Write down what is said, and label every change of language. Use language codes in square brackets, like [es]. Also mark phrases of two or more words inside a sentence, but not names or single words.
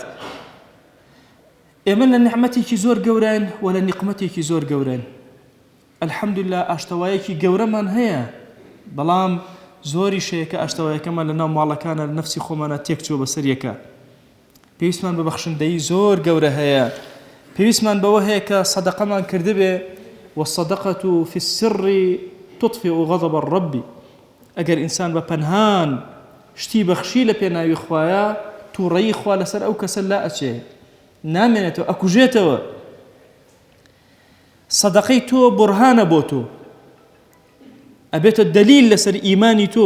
[ckb] ئێمە لە نعمەتێکی زۆر گەورەین و لە نیقمەتێکی زۆر گەورەین. الحەمدولله ئاشتەوایەکی گەورەمان هەیە، بەڵام زۆری شەیە کە ئاشتەوایەکەمان لە ناو ماڵەکانە لە نەفسی خۆمانە تێک چووە بەسەر یەکە. پێویستمان بە بەخشندەیی زۆر گەورە هەیە، پێویستمان بەوە هەیە کە سەدەقەمان کردبێ، [ar] والصدقة في السر تطفئ غضب الرب. [ckb] ئەگەر ئینسان بە پەنهان شتی بەخشی لە پێناوی خوایە، تووڕەیی خوا لەسەر ئەو کەسە لا ئەچێ، نامێنێتەوە، ئەکوژێتەوە. سەدەقەی تۆ بورهانە بۆ تۆ، ئەبێتە دەلیل لەسەر ئیمانی تۆ.